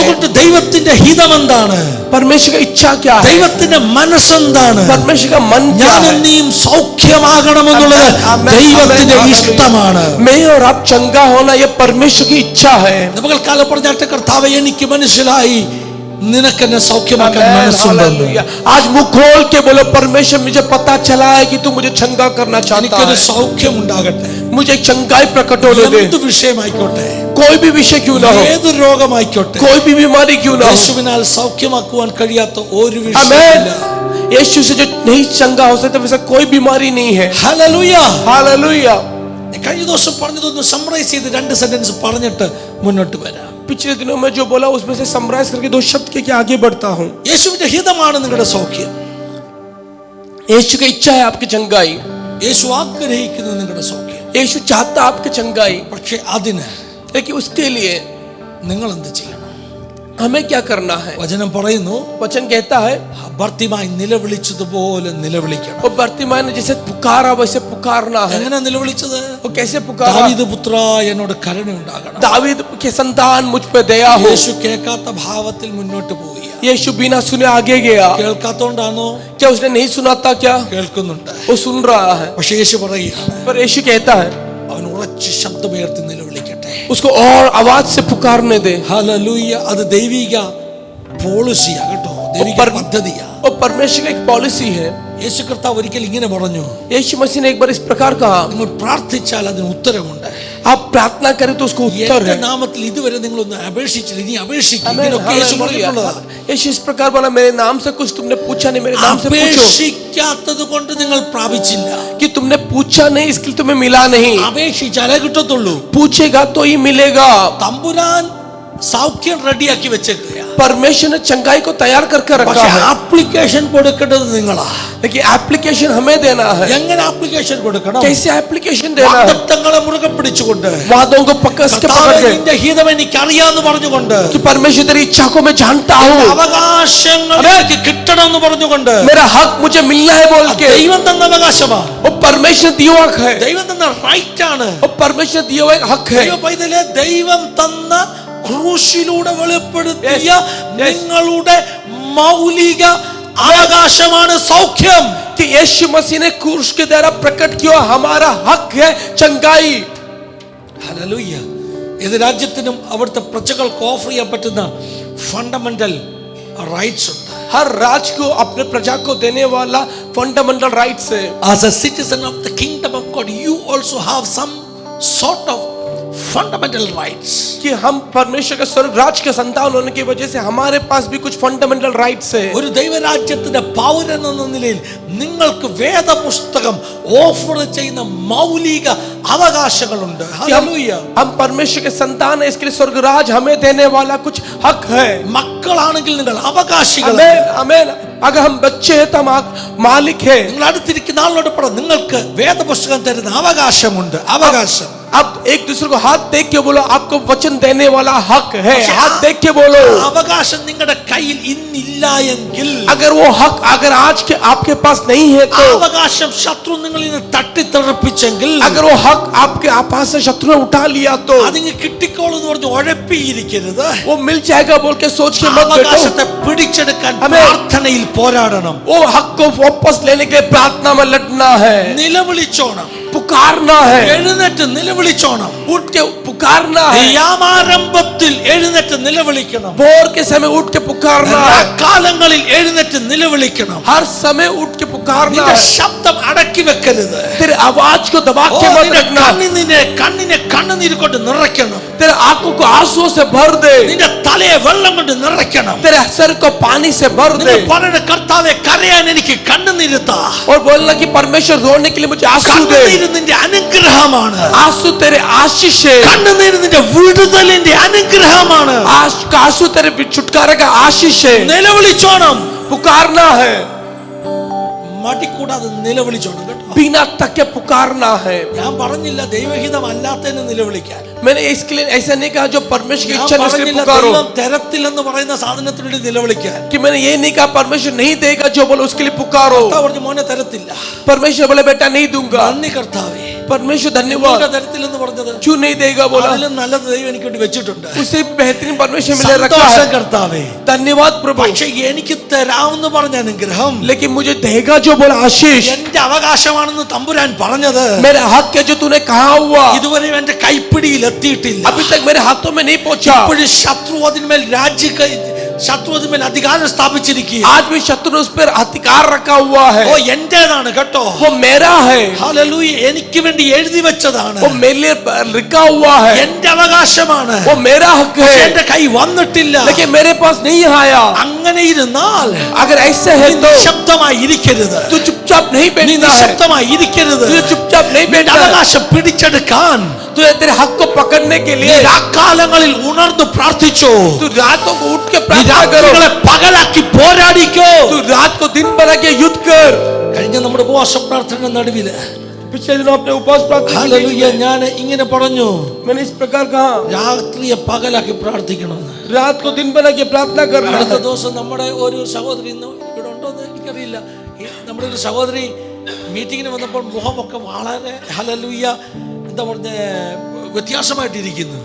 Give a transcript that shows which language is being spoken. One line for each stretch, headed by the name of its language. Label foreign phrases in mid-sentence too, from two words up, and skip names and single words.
Malayalam: അതുകൊണ്ട് ദൈവത്തിന്റെ ഹിതം എന്താണ്?
Hindi: परमेश्वर का इच्छा क्या है?
Malayalam: ദൈവത്തിന്റെ മനസ്സെന്താണ്?
Hindi: परमेश्वर का मन क्या
Malayalam: ഞാനും
Hindi: है?
Malayalam: നീയും സൗഖ്യമാകണമെന്നുള്ളത് ദൈവത്തിന്റെ ഇഷ്ടമാണ്.
Hindi: मैं और आप चंगा होना ये परमेश्वर की इच्छा है।
Malayalam: നമ്മൾ കാലം പറഞ്ഞാട്ടെ, കർത്താവേ എനിക്ക് മനസ്സിലായി നിനക്ക് എന്നെ സൗഖ്യമാക്കാൻ മനസ്സുണ്ടെന്ന്.
Hindi: आज मुंह खोल के बोलो, परमेश्वर मुझे पता चला है कि तू मुझे चंगा करना चाहता
Malayalam: എനിക്കൊരു
Hindi: है।
Malayalam: സൗഖ്യം ഉണ്ടാകട്ടെ.
Hindi: मुझे एक चंगाई प्रकट होने दे।
Malayalam: എന്ത് വിഷയമായിക്കോട്ടെ,
Hindi: कोई भी विषय क्यों ना हो,
Malayalam: ഏത് രോഗമായിക്കോട്ടെ,
Hindi: कोई भी बीमारी क्यों ना हो,
Malayalam: യേശുവിനാൽ സൗഖ്യമാക്കുവാൻ കഴിയാത്ത ഒരു
Hindi: आमीन।
Malayalam: വിഷയമില്ല.
Hindi: यीशु से जो नहीं चंगा हो सकता वैसा कोई बीमारी नहीं है।
Malayalam: ഹല്ലേലൂയ.
Hindi: हालेलुया।
Malayalam: കഴിഞ്ഞ ദിവസം പറഞ്ഞതൊന്ന് സമ്മറൈസ് ചെയ്ത് 2 സെന്റൻസ് പറഞ്ഞിട്ട് മുന്നോട്ട് വരാം.
Hindi: पिछले दिनों में जो बोला उसमें से समराइज करके 2 शब्द के आगे बढ़ता हूं।
Malayalam: യേശുവിന്റെ ഹിതമാണ് നിങ്ങളുടെ സൗഖ്യം.
Hindi: यीशु की इच्छा है आपकी चंगाई।
Malayalam: യേശു ആഗ്രഹിക്കുന്നത് നിങ്ങളുടെ സൗഖ്യം.
Hindi: यीशु चाहता आपकी चंगाई,
Malayalam: പക്ഷെ അതിന്
Hindi: लेकिन उसके लिए
Malayalam: നിങ്ങൾ എന്ത് ചെയ്യണം?
Hindi: हमें क्या करना है?
Malayalam: വചനം പറയുന്നു,
Hindi: वचन कहता है
Malayalam: ഭർത്തിമായി നിലവിളിച്ചതുപോലെ നിലവിളിക്കണം.
Hindi: वो बर्तिमाई ने जैसे पुकारा वैसे पुकारना है।
Malayalam: എങ്ങനെ നിലവിളിച്ചത്?
Hindi: वो कैसे पुकारा?
Malayalam: ദാവീദ് പുത്ര എന്നോട് കരുണയുണ്ടാകണം.
Hindi: दावीद के संतान मुझ पे दया हो।
Malayalam: യേശു കേൾക്കാത്ത ഭാവത്തിൽ മുന്നോട്ട് പോവുക.
Hindi: यीशु बिना सुने आगे गया।
Malayalam: കേൾക്കാത്തോണ്ടാണോ?
Hindi: क्या उसने नहीं सुना था क्या?
Malayalam: കേൾക്കുന്നുണ്ട്.
Hindi: वो सुन रहा है।
Malayalam: പക്ഷെ യേശു പറയുകയാണ്,
Hindi: पर यीशु कहता है
Malayalam: അവൻ ഉറച്ച് ശബ്ദമുയർത്തി നിലവിളിക്കട്ടെ.
Hindi: उसको और आवाज से पुकारने दे।
Malayalam: ഹല്ലേലൂയ. അത് ദൈവിക പോളിസിയാ കേട്ടോ, ദൈവിക പദ്ധതിയാ.
Hindi: और परमेश्वर का एक पॉलिसी है।
Malayalam: യേശു കർത്താവ് ഒരിക്കൽ ഇങ്ങനെ പറഞ്ഞു,
Hindi: यीशु मसीह ने एक बार इस प्रकार कहा,
Malayalam: നിങ്ങൾ പ്രാർത്ഥിച്ചാൽ അതിന് ഉത്തരമുണ്ട്.
Hindi: आप प्रार्थना करें तो उसको उत्तर
Malayalam: എന്റെ
Hindi: है।
Malayalam: നാമത്തിൽ ഇതുവരെ നിങ്ങളൊന്നും അപേക്ഷിച്ചില്ല, ഇനി അപേക്ഷിക്കും.
Hindi: आमीन,
Malayalam: ഇതിനൊക്കെ യേശു
Hindi: हालेलुया।
Malayalam: പറഞ്ഞിട്ടുള്ളതാ.
Hindi: यीशु इस प्रकार बोला, मेरे नाम से कुछ तुमने पूछा नहीं, मेरे नाम से पूछो।
Malayalam: അപേക്ഷിക്കാത്തത് കൊണ്ട് നിങ്ങൾ പ്രാപിച്ചില്ല.
Hindi: कि तुमने पूछा नहीं इसके लिए तुम्हें मिला नहीं।
Malayalam: അപേക്ഷിച്ചാലേ കിട്ടത്തുള്ളൂ.
Hindi: पूछेगा तो ही मिलेगा।
Malayalam: തമ്പുരാൻ സൗഖ്യം റെഡിയാക്കി വെച്ചേക്കുക.
Hindi: परमेश्वर ने चंगाई को तैयार करके रखा
Malayalam: പക്ഷെ
Hindi: है,
Malayalam: ആപ്ലിക്കേഷൻ കൊടുക്കേണ്ടത് നിങ്ങളാ.
Hindi: लेकिन एप्लीकेशन हमें देना है।
Malayalam: എങ്ങനെ ആപ്ലിക്കേഷൻ കൊടുക്കണം?
Hindi: कैसे एप्लीकेशन देना है?
Malayalam: വാഗ്ദത്തങ്ങളെ മുറുകെ പിടിച്ചുകൊണ്ട്,
Hindi: वादों को पकड़ के
Malayalam: കർത്താവേ,
Hindi: पकड़ के,
Malayalam: നിന്റെ ഹിതം എനിക്ക് അറിയാമെന്ന് പറഞ്ഞുകൊണ്ട്,
Hindi: कि परमेश्वर तेरी इच्छा को मैं जानता हूँ,
Malayalam: അവകാശങ്ങൾ എനിക്ക് കിട്ടണമെന്ന് പറഞ്ഞുകൊണ്ട്,
Hindi: मेरा हक मुझे मिलना है बोल के।
Malayalam: ദൈവം തന്ന അവകാശമാ,
Hindi: वो परमेश्वर दिया हुआ हक है,
Malayalam: ദൈവം തന്ന റൈറ്റ് ആണ്.
Hindi: वो परमेश्वर दिया हुआ एक हक है।
Malayalam: ദൈവ പൈതലേ, ദൈവം തന്ന ക്രൂശിലൂടെ വെളിപ്പെടുത്തിയ നിങ്ങളുടെ മൗലിക അവകാശമാണ് സൗഖ്യം.
Hindi: कि यीशु मसीह ने क्रूस के द्वारा प्रकट किया हमारा हक है चंगाई।
Malayalam: ഹല്ലേലൂയ. ഏത് രാജ്യത്തിനും അവിടുത്തെ പ്രജകൾക്ക് ഓഫർ ചെയ്യാൻ പറ്റുന്ന
English: fundamental rights
Malayalam: ഉണ്ട്.
Hindi: हर राज्य को अपने प्रजा को देने वाला
English: fundamental rights
Hindi: है।
English: As a citizen of the kingdom of God, you also have some sort of fundamental rights.
Hindi: कि हम परमेश्वर के स्वर्ग राज्य के संतान होने की वजह से हमारे पास भी कुछ
English: fundamental rights
Hindi: है।
Malayalam: ഒരു ദൈവരാജ്യത്തിന്റെ പൗരൻ എന്ന നിലയിൽ നിങ്ങൾക്ക് വേദപുസ്തകം ഓഫർ ചെയ്യുന്ന മൗലിക അവകാശങ്ങളുണ്ട്. ഹല്ലേലൂയ.
Hindi: हम परमेश्वर के संतान है, इसके लिए स्वर्ग राज हमें देने वाला कुछ हक है।
Malayalam: മക്കളാണെങ്കിൽ നിങ്ങൾ അവകാശികളാണ്.
Hindi: आमीन आमीन। अगर हम बच्चे हैं तो हम मालिक है।
Malayalam: നിങ്ങൾ അടുത്തിരിക്കുന്ന ആളോട് പറ, നിങ്ങൾക്ക് വേദപുസ്തകം തരുന്ന അവകാശമുണ്ട്. അവകാശം.
Hindi: अब एक दूसरे को हाथ देख के बोलो, आपको वचन देने वाला हक है। हाथ देख के बोलो।
Malayalam: അവകാശം നിങ്ങളുടെ കയ്യിൽ ഇന്നില്ല എങ്കിൽ,
Hindi: अगर वो हक अगर आज के आपके पास नहीं है तो,
Malayalam: അവകാശം ശത്രു നിങ്ങളിൽ നിന്ന് തട്ടിത്തെറിപ്പിച്ചെങ്കിൽ,
Hindi: अगर वो हक आपके पास से शत्रु ने उठा लिया तो,
Malayalam: അതിങ്ങ് കിട്ടിക്കോളെന്ന് പറഞ്ഞ് ഉഴപ്പിയിരിക്കരുത്.
Hindi: वो मिल जाएगा बोल के सोच के मत बैठो।
Malayalam: അവകാശത്തെ പിടിച്ചെടുക്കാൻ പ്രാർത്ഥനയിൽ പോരാടണം.
Hindi: वो हक को वापस लेने के लिए प्रार्थना में लड़ना है,
Malayalam: നിലവിളിച്ചോണം,
Hindi: पुकारना है,
Malayalam: എഴുന്നേറ്റ് നിലവിളിച്ചോണം.
Hindi: उठ के पुकारना है।
Malayalam: യാമാരംഭത്തിൽ എഴുന്നേറ്റ് നിലവിളിക്കണം.
Hindi: भोर के समय उठ के पुकारना है,
Malayalam: കാലങ്ങളിൽ എഴുന്നേറ്റ് നിലവിളിക്കണം.
Hindi: हर समय उठ के पुकारना
Malayalam: നിന്റെ
Hindi: है।
Malayalam: ശബ്ദം അടക്കി വെക്കരുത്.
Hindi: तेरे आवाज को दबा के मत
Malayalam: നിന്റെ
Hindi: रखना।
Malayalam: കണ്ണിനെ കണ്ണുനീര് കൊണ്ട് നിറയ്ക്കണം.
Hindi: तेरे आंखों को आंसुओं से भर दे,
Malayalam: നിന്റെ തലയെ വെള്ളം കൊണ്ട് നിറയ്ക്കണം.
Hindi: तेरे सर को पानी से भर दे,
Malayalam: നിങ്ങൾ പറയണ കർത്താവേ കരയാൻ എനിക്ക് കണ്ണുനീര് താ.
Hindi: और बोलना कि परमेश्वर रोने के लिए मुझे आंसू दे।
Malayalam: കണ്ണുനീര് നിന്റെ അനുഗ്രഹമാണ്.
Hindi: आंसू तेरे आशीष है,
Malayalam: കണ്ണുനീര് നിന്റെ വിടുതലിന്റെ അനുഗ്രഹമാണ്.
Hindi: आंसू तेरे छुटकारे का आशीष है।
Malayalam: നിലവിളിച്ചോണം,
Hindi: पुकारना है,
Malayalam: മടിക്കൂടാതെ നിലവിളിച്ചോണം കേട്ടോ.
Hindi: बिना थके पुकारना है।
Malayalam: ഞാൻ പറഞ്ഞില്ല ദൈവഹിതം അല്ലാത്തതിന് നിലവിളിക്കാൻ.
Hindi: मैंने इसके लिए ऐसा नहीं कहा जो परमेश्वर की
Malayalam: ഞാൻ
Hindi: इच्छा नहीं उसके लिए
Malayalam: പറഞ്ഞില്ല
Hindi: पुकारो,
Malayalam: ദൈവം തരത്തില്ലെന്ന് പറയുന്ന സാധനത്തിന് വേണ്ടി നിലവിളിക്കാൻ.
Hindi: कि मैंने ये नहीं कहा परमेश्वर नहीं देगा जो बोलो उसके लिए पुकारो।
Malayalam: കർത്താവ് പറഞ്ഞു മോനെ തരത്തില്ല.
Hindi: परमेश्वर बोले बेटा नहीं दूंगा।
Malayalam: നന്ദി കർത്താവേ,
Hindi: परमेश्वर
Malayalam: മോനെ
Hindi: धन्यवाद,
Malayalam: തരത്തില്ലെന്ന് പറഞ്ഞത്
Hindi: क्यों नहीं देगा बोला,
Malayalam: അതിലും നല്ലത് ദൈവം എനിക്ക് വേണ്ടി വെച്ചിട്ടുണ്ട്.
Hindi: उससे बेहतरीन परमेश्वर मिले रखा
Malayalam: സന്തോഷം
Hindi: है।
Malayalam: കർത്താവേ.
Hindi: धन्यवाद प्रभु,
Malayalam: പക്ഷെ എനിക്ക് തരാമെന്ന് പറഞ്ഞ അനുഗ്രഹം
Hindi: लेकिन मुझे देगा जो बोला आशीष,
Malayalam: എന്റെ അവകാശമാണെന്ന് തമ്പുരാൻ പറഞ്ഞത്
Hindi: मेरा हक है जो तूने कहा हुआ
Malayalam: ഇതുവരെ എന്റെ കൈപ്പിടിയിൽ എത്തിയിട്ടില്ല.
Hindi: अभी तक मेरे हाथों में नहीं पहुंचा।
Malayalam: ഇപ്പോഴും ശത്രു അതിന്മേൽ ശത്രു അതിന്മേൽ അധികാരം സ്ഥാപിച്ചിരിക്കുക.
Hindi: आज भी शत्रु ने उस पर अधिकार रखा हुआ है।
Malayalam: ഓ എന്റേതാണ് കേട്ടോ.
Hindi: वो मेरा है,
Malayalam: ഹല്ലേലൂയ, എനിക്ക് വേണ്ടി എഴുതി വെച്ചതാണ്.
Hindi: वो मेरे लिए लिखा हुआ है,
Malayalam: എന്റെ അവകാശമാണ്.
Hindi: वो मेरा हक
Malayalam: പക്ഷേ
Hindi: है,
Malayalam: എന്റെ കൈ വന്നിട്ടില്ല.
Hindi: लेकिन मेरे पास नहीं आया।
Malayalam: അങ്ങനെ ഇരുന്നാൽ
Hindi: अगर ऐसे है तो
Malayalam: നിശബ്ദമായി ഇരിക്കരുത്.
Hindi: तू चुपचाप नहीं
Malayalam: നീ
Hindi: बैठना है,
Malayalam: നിശബ്ദമായി ഇരിക്കരുത്.
Hindi: तुझे चुपचाप नहीं
Malayalam: നിന്റെ
Hindi: बैठना है।
Malayalam: അവകാശം പിടിച്ചെടുക്കാൻ
Hindi: तुझे तेरे हक को पकड़ने के
Malayalam: നീ
Hindi: लिए
Malayalam: രാക്കാലങ്ങളിൽ ഉണർന്നു പ്രാർത്ഥിച്ചോ.
Hindi: तू रातों को उठ के
Malayalam: നീ
Hindi: प्रार्थना करो,
Malayalam: രാത്രികളെ പകലാക്കി പോരാടിക്കോ.
Hindi: तू रात को दिन बना के युद्ध कर।
Malayalam: കഴിഞ്ഞ നമ്മുടെ ഉപവാസ പ്രാർത്ഥന നടുവില്
Hindi: पिछले दिनों अपने उपवास प्रार्थना की
Malayalam: ഹല്ലേലൂയ ഞാൻ ഇങ്ങനെ പറഞ്ഞു,
Hindi: मैंने इस प्रकार कहा
Malayalam: രാത്രിയെ പകലാക്കി പ്രാർത്ഥിക്കണമെന്ന്.
Hindi: रात को दिन बना के प्रार्थना करना
Malayalam: അടുത്ത
Hindi: है।
Malayalam: ദിവസം നമ്മുടെ ഒരു സഹോദരി ഇന്ന് ഇവിടെ ഉണ്ടോന്ന് എനിക്കറിയില്ല, നമ്മുടെ ഒരു സഹോദരി മീറ്റിങ്ങിന് വന്നപ്പോൾ മുഖമൊക്കെ വളരെ ഹല്ലേലൂയ എന്താ പറഞ്ഞ വ്യത്യാസമായിട്ടിരിക്കുന്നു.